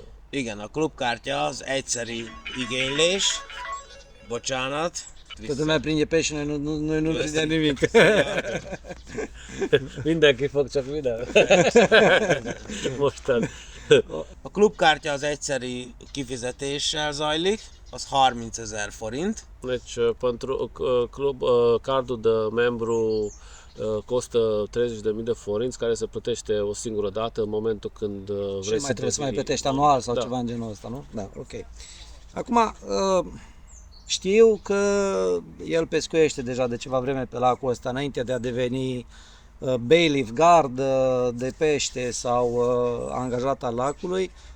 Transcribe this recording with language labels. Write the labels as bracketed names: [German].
[Hungarian] Igen, a klubkártya az egyszeri igénylés. Bocsánat. [Romanian] Toată lumea prinde pești și noi nu prindem nimic. [Hungarian] mindenki fog, csak videó. Mostan. A klubkártya az egyszeri kifizetéssel zajlik, az 30.000 forint. [Romanian] Deci, pentru cardul de membru costă 30.000 de forinți, care se plătește o singură dată în momentul când Și vrei mai trebuie să mai devii- plătești anual sau Da. ceva în genul ăsta, nu? Da, ok. Acum, știu că el pescuiește deja de ceva vreme pe lacul ăsta, înainte de a deveni bailiff, gard de pește sau angajat al lacului.